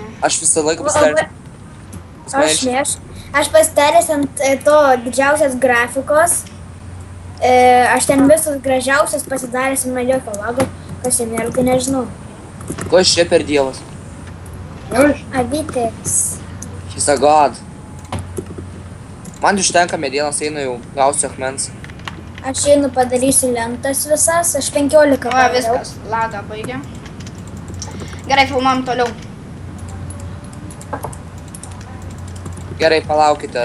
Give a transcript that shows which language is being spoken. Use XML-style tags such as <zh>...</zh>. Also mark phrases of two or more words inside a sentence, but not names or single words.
<lt>Aš visą laiką pasidaręs. Aš pasidaręs ant to didžiausias grafikos. Aš ten visus gražiausias pasidaręs ir man jokio lago. Kas jam yra, tai nežinau. Ko aš čia per dievas? Aš. Avyteks.</lt> <en>He's a god.</en> <lt>Man užtenka medienos, einu jau, gausiu akmens. Aš einu padarysiu lentas visas. Aš 15 O, padariau. viskas. Lagą baigia. Gerai, filmuojam toliau. Gerai, palaukite.</lt>